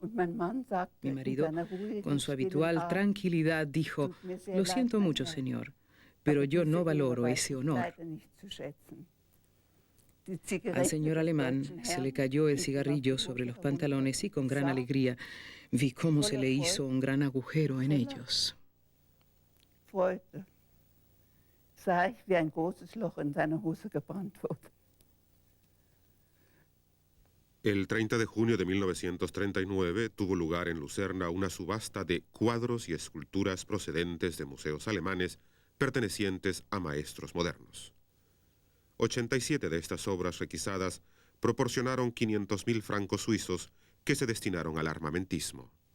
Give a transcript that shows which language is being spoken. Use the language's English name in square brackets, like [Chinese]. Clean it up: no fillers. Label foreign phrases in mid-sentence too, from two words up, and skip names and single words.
[Spanish] Mi marido, con su habitual tranquilidad, dijo: lo siento mucho, señor, pero yo no valoro ese honor. Al señor alemán se le cayó el cigarrillo sobre los pantalones y con gran alegría vi cómo se le hizo un gran agujero en ellos. [German] Sah ich, wie ein großes Loch in seiner Hose gebrannt wurde. [Spanish] El 30 de junio de 1939 tuvo lugar en Lucerna una subasta de cuadros y esculturas procedentes de museos alemanes pertenecientes a maestros modernos. 87 de estas obras requisadas proporcionaron 500.000 francos suizos que se destinaron al armamentismo.